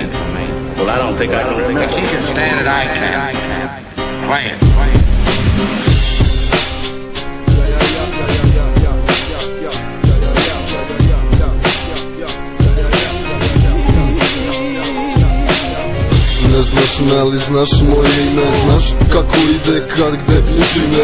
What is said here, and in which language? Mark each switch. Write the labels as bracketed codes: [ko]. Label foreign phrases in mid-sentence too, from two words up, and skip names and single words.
[en] Well, I don't think I can remember. If she can stand it, I can. Play it. [sr] Ne znaš me, ali znaš moje ime, znaš kako ide, kad, gde i čime.